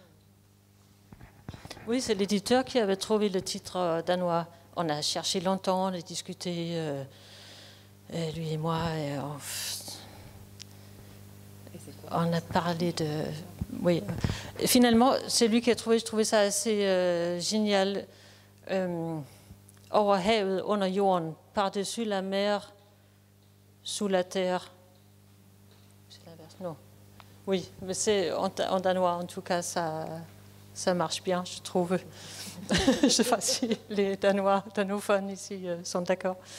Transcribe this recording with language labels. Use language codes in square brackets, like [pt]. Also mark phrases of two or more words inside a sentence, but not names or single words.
[fr] Oui, c'est l'éditeur qui avait trouvé le titre danois. On a cherché longtemps, on a discuté, lui et moi, et on a parlé de... Oui. Et finalement, c'est lui qui a trouvé, je trouvais ça assez génial. [da] Over havet, under jorden, [fr] par-dessus la mer, sous la terre. C'est l'inverse, non. Oui, mais c'est en danois, en tout cas, ça marche bien, je trouve. Je ne sais pas si les danophones ici sont d'accord.